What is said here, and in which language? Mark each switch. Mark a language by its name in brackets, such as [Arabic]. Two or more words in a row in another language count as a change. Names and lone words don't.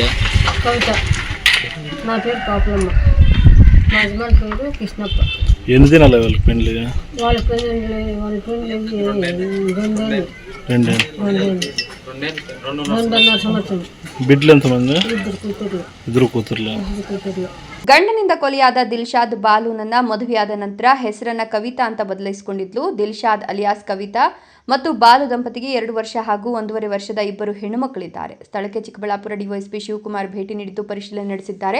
[Telugu] కవిత. నా పేరు పాపులమ్మ. మా హస్బెండ్ పేరు కృష్ణప్ప. ఎన్ని దినాలు వాళ్ళకి పెళ్ళి? వాళ్ళ పెళ్ళి 2.5 సంవత్సరం. బిడ్డలు ఎంతమంది? 2 కూతుర్లు. [Kannada] ಗಂಡನಿಂದ ಕೊಲೆಯಾದ ದಿಲ್ಶಾದ್ ಬಾಲುನನ್ನ ಮದುವೆಯಾದ ನಂತರ ಹೆಸರನ್ನ ಕವಿತಾ ಅಂತ ಬದಲಾಯಿಸಿಕೊಂಡಿದ್ಲು. ದಿಲ್ಶಾದ್ ಅಲಿಯಾಸ್ ಕವಿತಾ ಮತ್ತು ಬಾಲು ದಂಪತಿಗೆ 2 ವರ್ಷ ಹಾಗೂ 1.5 ವರ್ಷದ 2 ಹೆಣ್ಣು ಮಕ್ಕಳಿದ್ದಾರೆ. ಸ್ಥಳಕ್ಕೆ ಚಿಕ್ಕಬಳ್ಳಾಪುರ ಡಿವೈಎಸ್ಪಿ ಶಿವಕುಮಾರ್ ಭೇಟಿ ನೀಡಿದ್ದು ಪರಿಶೀಲನೆ ನಡೆಸಿದ್ದಾರೆ.